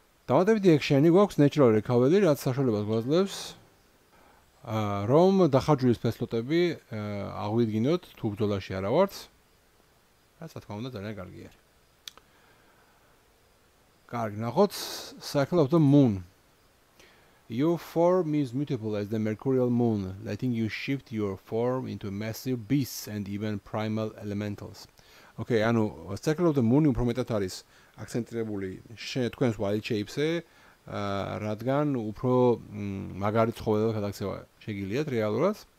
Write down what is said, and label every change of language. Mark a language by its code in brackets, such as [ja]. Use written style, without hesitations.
[ka] დავადებითი action-ი გვაქვს natural recovery, რაც საშუალებას გვაძლევს რომ დახარჯვის ფესლოტები აღვიდგინოთ თუ ბრძოლაში არა ვართ. რაც რა თქმა უნდა ძალიან კარგი არის. კარგი, ნახოთ [en] Circle of the Moon. Your form is mutable as the mercurial moon, letting you shift your form into massive beasts and even primal elementals. [ka] Okay, ანუ Circle of the Moon უფრო მეტად არის აქცენტირებული თქვენს wild shape-ზე, რადგან უფრო მაგარი ცხოველები გადაქცევა შეგიძლიათ რეალურად.